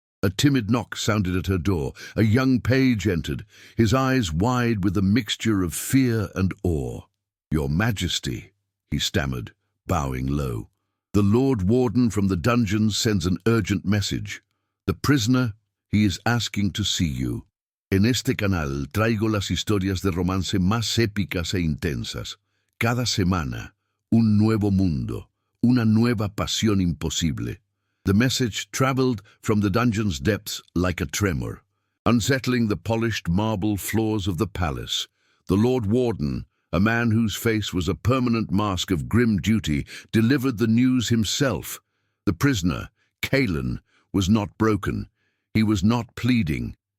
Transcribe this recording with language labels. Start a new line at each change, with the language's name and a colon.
English: A timid knock sounded at her door. A young page entered, his eyes wide with a mixture of fear and awe. "Your Majesty," he stammered, bowing low. "The Lord Warden from the dungeons sends an urgent message. The prisoner, he is asking to see you.
Spanish: En este canal traigo las historias de romance más épicas e intensas. Cada semana, un nuevo mundo, una nueva pasión imposible."
English: The message traveled from the dungeon's depths like a tremor, unsettling the polished marble floors of the palace. The Lord Warden, a man whose face was a permanent mask of grim duty, delivered the news himself. The prisoner, Lycan, was not broken. He was not pleading.